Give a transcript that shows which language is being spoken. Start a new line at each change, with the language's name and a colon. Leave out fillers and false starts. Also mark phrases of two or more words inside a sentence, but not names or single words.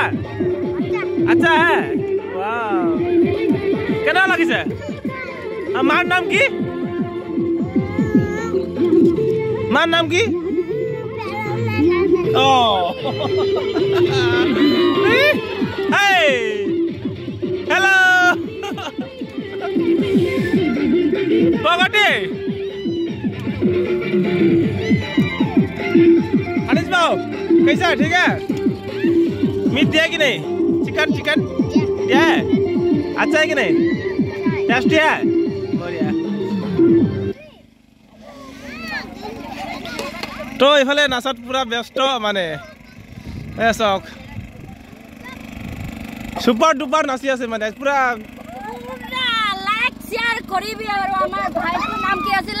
Assamese: আচ্ছা হে। কেনেকুৱা লাগিছে? মাৰ নাম কি? মাৰ নাম কি?
English: Hey! Hello! Pagati!
Hindi: Anis भाऊ, कैसा? ठीक है? मीट दिया कि नहीं? चिकन चिकन दिया है? अच्छा है कि नहीं? टेस्टी है? बढ़िया।
Assamese: তো এইফালে নাচাত পুৰা ব্যস্ত মানে চাওক
English: super duper
Assamese: নাচি আছে মানে পুৰা।
English: like share
Assamese: কৰিবি। আৰু আমাৰ ভাইটোৰ নাম কি আছিল?